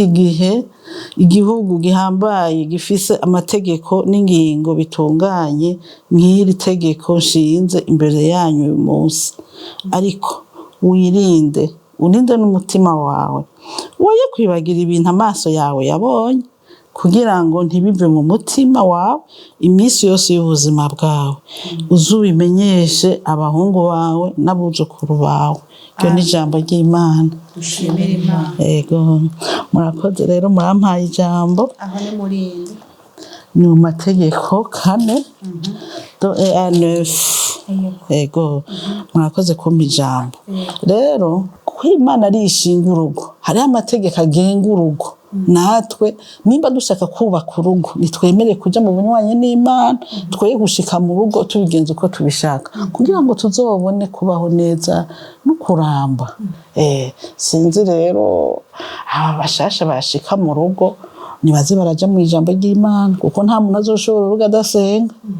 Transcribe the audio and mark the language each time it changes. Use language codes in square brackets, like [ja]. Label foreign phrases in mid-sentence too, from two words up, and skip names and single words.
[rn] gihe igihugu gihambaye gifise amategeko n'ingingo bitunganye nk'iri tegeko nshinze imbere yanyu uyu munsi ariko wirinde uninde n'umutima wawe woye kwibagira ibintu amaso yawe yabonye kugira ngo ntibive mu mutima wawe iminsi yose y'ubuzima bwawe uzubimenyeshe abahungu bawe n'abuzukuru bawe iryo ni ijambo ry'Imana dushimira Imana yego murakoze rero murampaye ijambo aho ni murinde ni mu mategeko 4 [fr] do et à [rn] 9 yego murakoze kumpa ijambo rero ko Imana ari ishinga urugo hari amategeko agenga urugo natwe nimba dushaka kubaka urugo nitwemere kuja mu bunywanyi n'Imana twoye gushika mu rugo tubigenza uko tubishaka kugira ngo tuzobone kubaho neza no kuramba sinzi rero abashasha bashika mu rugo nibaze baraja mu ijambo ry'Imana kuko nta muntu azoshobora urugo adasenga